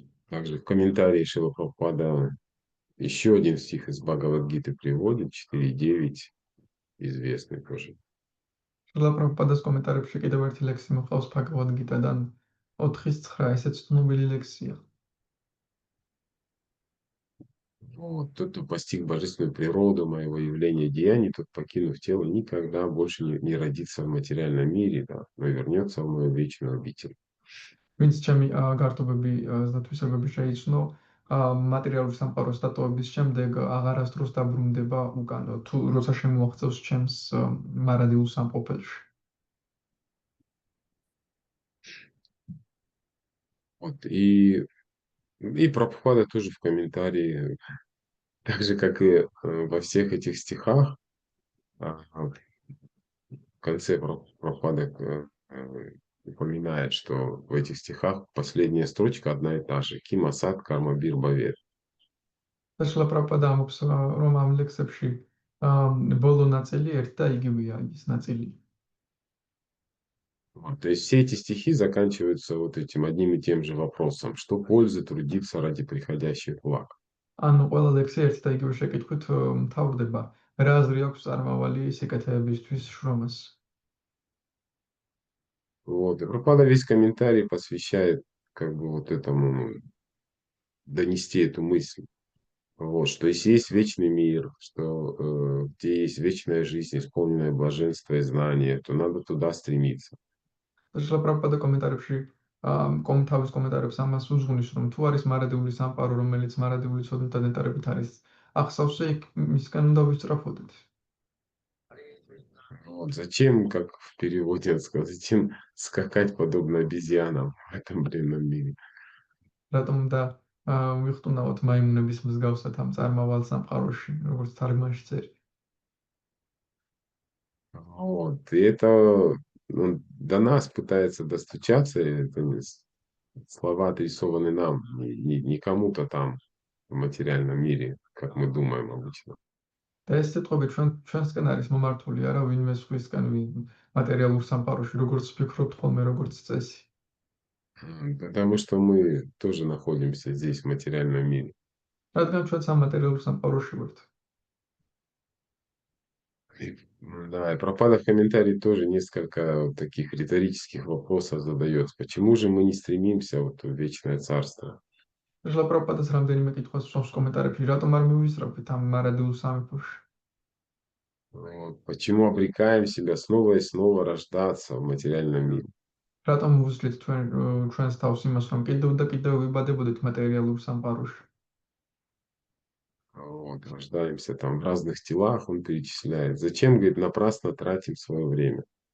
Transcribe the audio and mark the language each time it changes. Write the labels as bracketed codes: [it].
[ru] Также в комментарии Шрила Прабхупада еще один стих из Бхагавад-гиты приводит, 4.9, известный тоже. [ka] შრილა პრაბჰუპადას კომენტარებში კიდევ ერთი ლექსი მოხავს ბჰაგავად გიტადან 4:9, ესეც ცნობილი ლექსია. [ru] Вот, тот, кто постиг божественную природу моего явления деяний, тот, покинув тело, никогда больше не родится в материальном мире, да, но вернется в мою вечную обитель. [ka] ვინც ჩემი გართობები ზნათვისებები შეიცნო, მატერიალური სამყაროს დატოვების შემდეგ აღარასდროს დაბრუნდება უკან, თუ როცა შემოაღწევს ჩემს მარადილ სამყოფელში. [ru] Вот, и Прабхупада тоже в комментарии, так же, как и во всех этих стихах, в конце Прабхупада упоминает, что в этих стихах последняя строчка одна и та же. Кима сад карма бир бавет. [ka] და შრილა პრაბჰუპადა ამბობს, რომ ამ ლექსებში ბოლო ნაწილი ერთ და იგივეა ის ნაწილი. [ru] Вот, то есть все эти стихи заканчиваются вот этим одним и тем же вопросом. Что пользы трудиться ради приходящих благ? [ka] ანუ ყველა ლექსი ერთ და იგივე შეკითხვით მთავრდება. რა აზრი აქვს წარმავალი სიკეთეებისთვის შრომას? [ru] Вот, и Прабхупада весь комментарий посвящает как бы вот этому, донести эту мысль. Вот, что если есть вечный мир, что где есть вечная жизнь, исполненное блаженство и знание, то надо туда стремиться. [ka] შრილა პრაბჰუპადა კომენტარებში თავის კომენტარებს ამას უძღვნის, რომ თუ არის მარადიული სამყარო, რომელიც მარადიული ცოდნითა ნეტარებით არის ახსავსე, მისგან უნდა ვისწრაფოდეთ. [ru] Вот, зачем, как в переводе сказать, зачем скакать подобно обезьянам в этом бренном мире? [ka] რატომ უნდა ვიხტუნავთ მაიმუნების მსგავსად ამ წარმავალ სამყაროში, როგორც თარგმანში წერია. [ru] Вот, и это до нас пытается достучаться, и это слова адресованы нам, не кому-то там в материальном мире, как мы думаем обычно. [ka] და ეს სიტყვები ჩვენსკენ არის მომართული არა ვინმე სხვისკენ მატერიალურ სამყაროში, როგორც ვფიქრობთ ხოლმე, როგორც წესი. [ru] Потому что мы тоже находимся здесь, в материальном мире. [ka] რადგან ჩვენც ამ მატერიალურ სამყაროში ვართ. [ru] Да, и Прабхупада в комментарии тоже несколько вот таких риторических вопросов задает. Почему же мы не стремимся вот в вечное царство? [ka] შრილა პრაბჰუპადას რამდენიმე კითხვას უსვამს კომენტარებში, რატომ არ მივისწრაფით ამ მარადილ სამეფოში? [ru] Вот, почему обрекаем себя снова и снова рождаться в материальном мире? [ka] რატომ ვუსლით ჩვენს თავს იმას, რომ კიდევ და კიდევ ვიბადებოდეთ მატერიალურ სამყაროში? [ru] Вот, рождаемся там в разных телах, он перечисляет. Зачем, говорит, напрасно тратим свое время?